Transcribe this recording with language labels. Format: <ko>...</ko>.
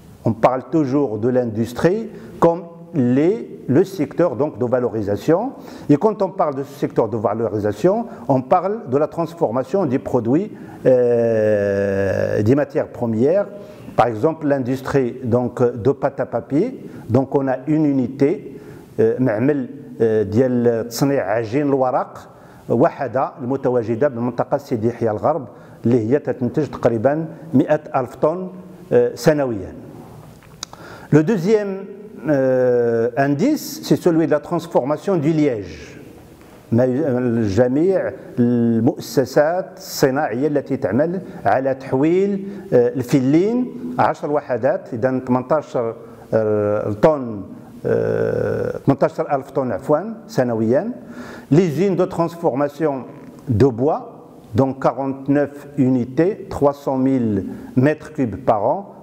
<fr>On parle toujours de l'industrie comme le secteur donc, de valorisation. Et quand on parle de ce secteur de valorisation, on parle de la transformation des produits, des matières premières. Par exemple, l'industrie de pâte à papier. Donc, on a une unité,</fr> <ar>معمل ديال تصنيع عجين الورق واحدة المتواجدة بالمنطقة سيدي يحيى الغرب اللي هي تنتج تقريبا 100,000 طن سنويا.</ar> <fr>Le deuxième indice, c'est celui de la transformation du liège.</fr> <ar>جميع المؤسسات الصناعية التي تعمل على تحويل الفلين 10 وحدات، إذا 18 طن 18,000 طن عفوا سنويا.</ar> <fr>L'usine de transformation de bois, donc 49 unités, 300 000 mètres cubes par an.</fr>